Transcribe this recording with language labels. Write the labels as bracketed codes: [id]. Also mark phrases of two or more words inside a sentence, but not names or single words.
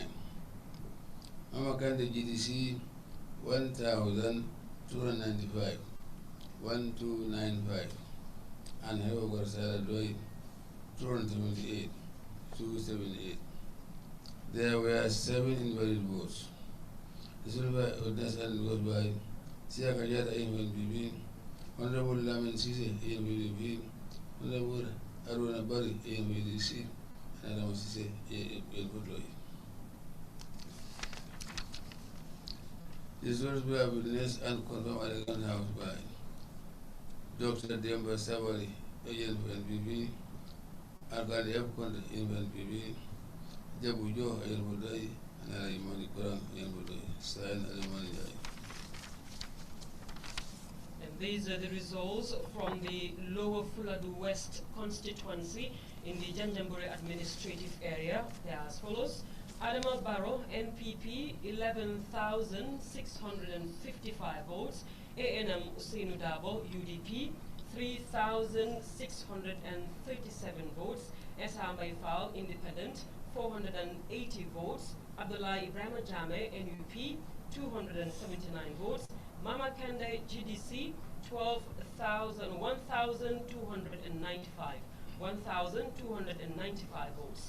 [en] Mama Kande, GDC, 1,295, 1295. And Halifa Salah Doi, 278, 278. There were 7 invalid votes. The result by witness and endorsed by Siaka Jata ANPP, Honorable Lamin Sise ANPP, Honorable Aruna Bari ANPDC, and Adama Sise ANPP. The results were witnessed and confirmed at the House by Dr. Demba Sabali, agent for NPP, Alkali F. Conde, NPP, Jabu Jo, agent for Dai, and Alimani Kurang, agent for Dai, signed Alimani Dai. And these are the results from the Lower Fuladu West constituency in the Janjanbureh administrative area. They are as follows. Adama Barrow, NPP, 11,655 votes. ANM Usainu Dabo, UDP, 3,637 votes. Esa Maifal, Independent, 480 votes. Abdullah Ibrahim Jame, NUP, 279 votes. Mama Kande, GDC, 1,295. 1,295 votes.